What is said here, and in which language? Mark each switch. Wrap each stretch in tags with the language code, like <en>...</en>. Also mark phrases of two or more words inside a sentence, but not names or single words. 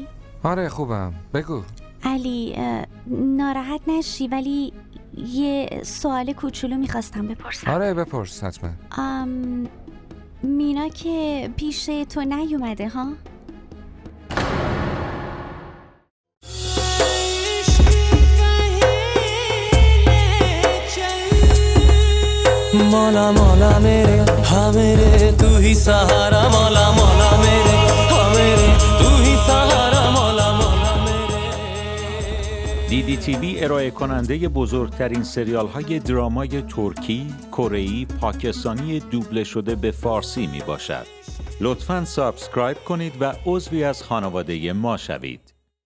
<fa>آره خوبم، بگو. علی، ناراحت نشی ولی یه سوال کوچولو میخواستم بپرسم. آره بپرس حتما. مینا که پیش تو نیومده ها؟</fa> <hi>मौला मौला मेरे हाँ मेरे तू ही सहारा मौला मौला मेरे हाँ मेरे तू ही सहारा मौला मौला मेरे.</hi> <fa>DDTV ارائه کننده بزرگترین سریال های درامای ترکی، کره‌ای، پاکستانی دوبله شده به فارسی می باشد. لطفاً سابسکرایب کنید و عضوی از خانواده ما شوید.</fa>